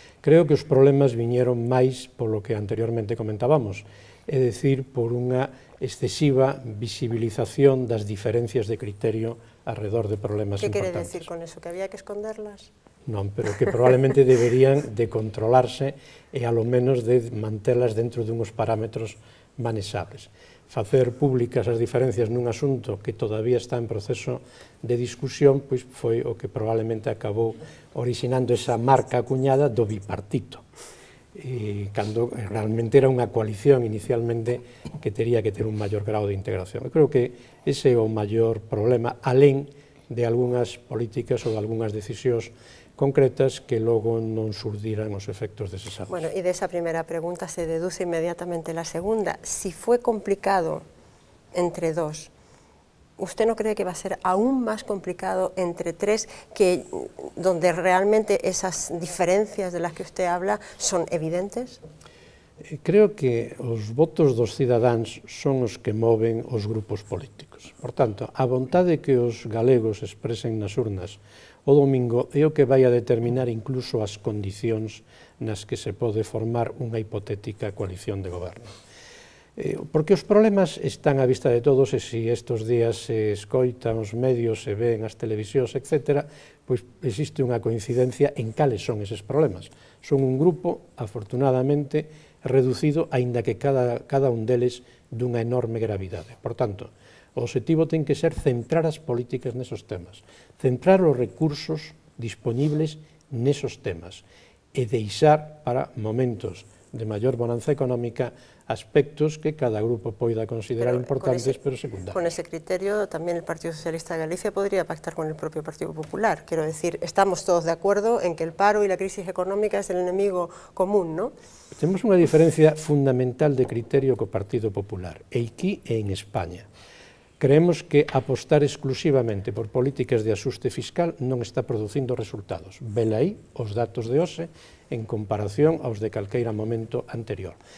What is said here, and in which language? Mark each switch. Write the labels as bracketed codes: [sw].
[gl] Creo que os problemas viñeron máis polo que anteriormente comentábamos, é dicir, por unha excesiva visibilización das diferencias de criterio alrededor de problemas importantes. [es] Que quere decir con eso? Que había que esconderlas? [gl] Non, pero que probablemente deberían de controlarse e a lo menos de mantelas dentro dunhos parámetros manesables. Facer públicas as diferencias nun asunto que todavía está en proceso de discusión, pois foi o que probablemente acabou orixinando esa marca acuñada do bipartito, cando realmente era unha coalición inicialmente que tería que ter un maior grado de integración. Eu creo que ese é o maior problema, alén de algunhas políticas ou de algunhas decisións concretas que logo non surdiran os efectos deseables. [es] Bueno, y de esa primera pregunta se deduce inmediatamente la segunda. Si fue complicado entre dos, ¿usted no cree que va a ser aún más complicado entre tres, donde realmente esas diferencias de las que usted habla son evidentes? [gl] Creo que os votos dos cidadáns son os que moven os grupos políticos. Por tanto, a vontade que os galegos expresen nas urnas o domingo é o que vai a determinar incluso as condicións nas que se pode formar unha hipotética coalición de goberno. Porque os problemas están á vista de todos e se estes días se escoitan os medios, se ven as televisións, etc., pois existe unha coincidencia en cales son eses problemas. Son un grupo, afortunadamente, reducido, aínda que cada un deles dunha enorme gravidade. Por tanto, o objetivo ten que ser centrar as políticas nesos temas, centrar os recursos dispoñibles nesos temas e deixar para momentos de maior bonanza económica aspectos que cada grupo poida considerar importantes, pero secundarios. [es] Con ese criterio también el Partido Socialista de Galicia podría pactar con el propio Partido Popular. Quiero decir, estamos todos de acuerdo en que el paro y la crisis económica es el enemigo común, ¿no? [gl] Temos unha diferencia fundamental de criterio co Partido Popular, e aquí e en España. Creemos que apostar exclusivamente por políticas de axuste fiscal non está producindo resultados. Vela aí os datos de hoxe en comparación aos de calqueira momento anterior.